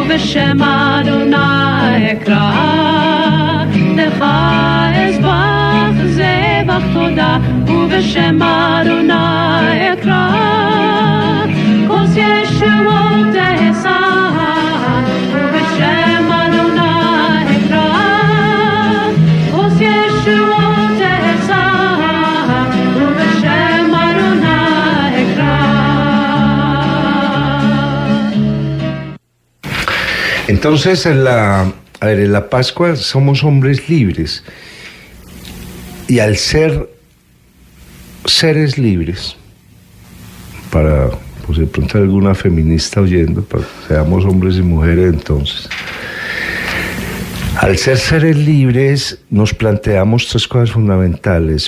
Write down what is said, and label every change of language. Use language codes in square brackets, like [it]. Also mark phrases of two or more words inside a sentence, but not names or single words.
[he] ובשם אדוני אקרא, לך אזבח זבח תודה, ובשם אדוני אקרא, כוס ישועות אשא, ובשם אדוני אקרא, כוס ישועות אשא, ובשם אדוני אקרא. [es] Entonces, en la Pascua somos hombres libres. Y al ser seres libres, para, pues de pronto alguna feminista oyendo, para que seamos hombres y mujeres entonces, al ser seres libres nos planteamos tres cosas fundamentales.